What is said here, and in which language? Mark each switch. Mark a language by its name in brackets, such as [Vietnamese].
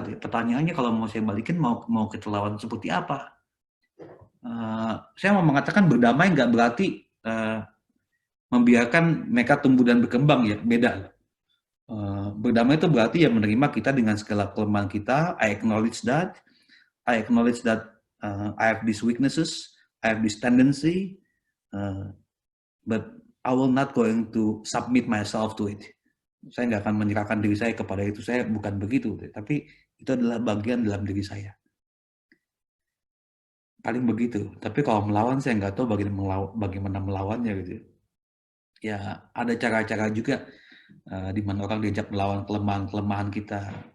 [Indonesian] Pertanyaannya kalau mau saya balikin, mau kita lawan seperti apa? Saya mau mengatakan berdamai nggak berarti membiarkan mereka tumbuh dan berkembang ya, beda. Berdamai itu berarti ya menerima kita dengan segala kelemahan kita. [English] I acknowledge that I have these weaknesses, I have this tendency, but I will not going to submit myself to it. [Indonesian] Saya nggak akan menyerahkan diri saya kepada itu. Saya bukan begitu, tapi itu adalah bagian dalam diri saya. Paling begitu. Tapi kalau melawan, saya nggak tahu bagaimana melawannya gitu. Ya ada cara-cara juga di mana orang diajak melawan kelemahan-kelemahan kita.